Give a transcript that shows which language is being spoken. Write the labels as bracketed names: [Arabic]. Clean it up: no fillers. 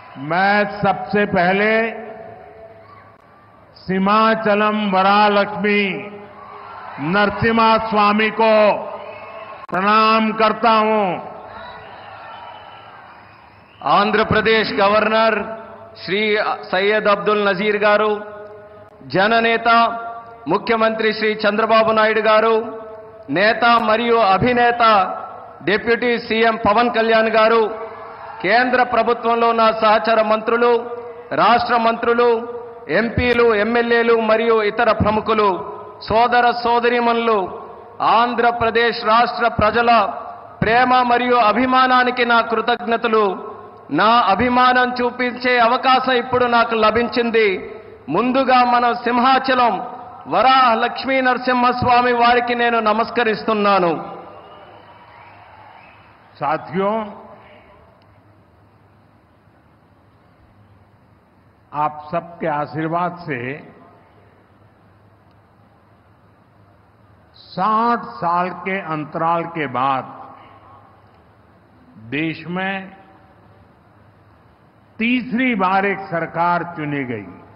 [Hindi] मैं सबसे पहले सीमाचलम वरालक्ष्मी नरसिम्हा स्वामी को प्रणाम करता हूं। [Telugu] आंध्र प्रदेश गवर्नर श्री सैयद अब्दुल नजीर गारू, जननेता मुख्यमंत्री श्री चंद्रबाबु नायडू गारू, नेता मरियु अभिनेता డిప్యూటీ సీఎం పవన్ కళ్యాణ్ గారు, కేంద్ర ప్రభుత్వంలో నా సహచర మంత్రులు, రాష్ట్ర మంత్రులు, ఎంపీలు, ఎమ్మెల్యేలు మరియు ఇతర ప్రముఖులు, సోదర సోదరీమణులు, ఆంధ్రప్రదేశ్ రాష్ట్ర ప్రజల ప్రేమ మరియు అభిమానానికి నా కృతజ్ఞతలు। నా అభిమానం చూపించే అవకాశం ఇప్పుడు నాకు లభించింది। ముందుగా మన సింహాచలం వరాహ లక్ష్మీ నరసింహస్వామి వారికి నేను నమస్కరిస్తున్నాను। [Hindi] साथियों, आप सबके आशीर्वाद से 60 साल के अंतराल के बाद देश में तीसरी बार एक सरकार चुनी गई